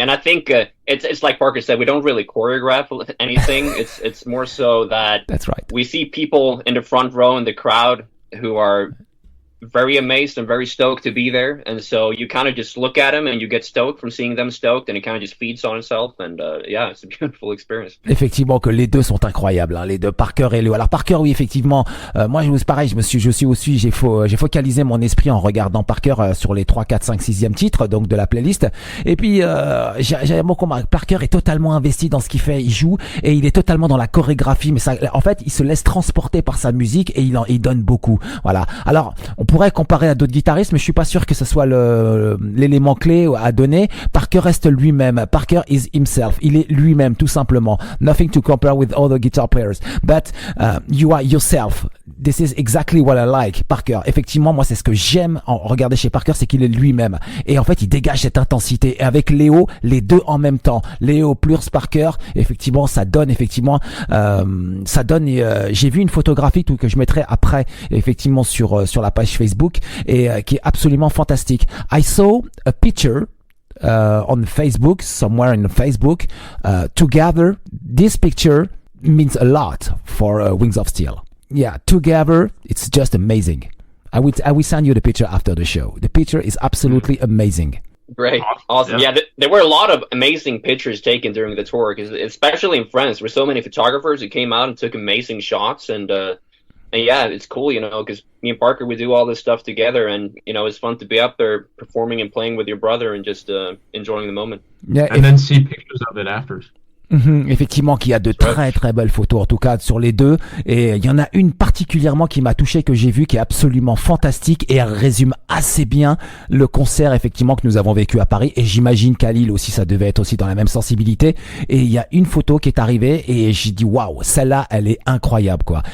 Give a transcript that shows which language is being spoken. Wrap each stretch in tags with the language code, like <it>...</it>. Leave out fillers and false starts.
<en>And I think it's like Parker said, we don't really choreograph anything. It's more so that that's right. We see people in the front row in the crowd who are very amazed and very stoked to be there, and so you kind of just look at them and you get stoked from seeing them stoked, and it kind of just feeds on itself, and yeah, it's a beautiful experience.</en> <fr>Effectivement que les deux sont incroyables, hein, les deux, Parker et Léo. Alors Parker, oui, effectivement, moi pareil, j'ai focalisé mon esprit en regardant Parker sur les 3, 4, 5, 6e titres donc de la playlist, et puis j'avais mon combat. Parker est totalement investi dans ce qu'il fait, il joue et il est totalement dans la chorégraphie, mais ça, en fait, il se laisse transporter par sa musique et il donne beaucoup. Voilà. Alors on pourrait comparer à d'autres guitaristes, mais je suis pas sûr que ce soit l'élément clé à donner. Parker reste lui-même.</fr> <en>Parker is himself.</en> <fr>Il est lui-même, tout simplement.</fr> <en>Nothing to compare with other guitar players. But you are yourself. This is exactly what I like. Parker.</en> <fr>Effectivement, moi, c'est ce que j'aime en regarder chez Parker, c'est qu'il est lui-même. Et en fait, il dégage cette intensité. Et avec Léo, les deux en même temps. Léo plus Parker, effectivement, ça donne, j'ai vu une photographie que je mettrai après, effectivement, sur la page Facebook, et qui est absolument fantastique.</fr> <en>I saw a picture on Facebook, somewhere in Facebook, together. This picture means a lot for Wings of Steel. Yeah, together, it's just amazing. I will send you the picture after the show. The picture is absolutely amazing. Great. Awesome. Yeah, there were a lot of amazing pictures taken during the tour, because especially in France, there were so many photographers who came out and took amazing shots, and yeah, it's cool, you know, because me and Parker, we do all this stuff together, and, you know, it's fun to be up there performing and playing with your brother and just enjoying the moment. Yeah, and then see pictures of it after.</en> <fr>Effectivement, qu'il y a de très très belles photos en tout cas sur les deux, et il y en a une particulièrement qui m'a touché, que j'ai vue, qui est absolument fantastique, et elle résume assez bien le concert effectivement que nous avons vécu à Paris, et j'imagine qu'à Lille aussi ça devait être aussi dans la même sensibilité. Et il y a une photo qui est arrivée et j'ai dit waouh, celle-là elle est incroyable quoi.</fr>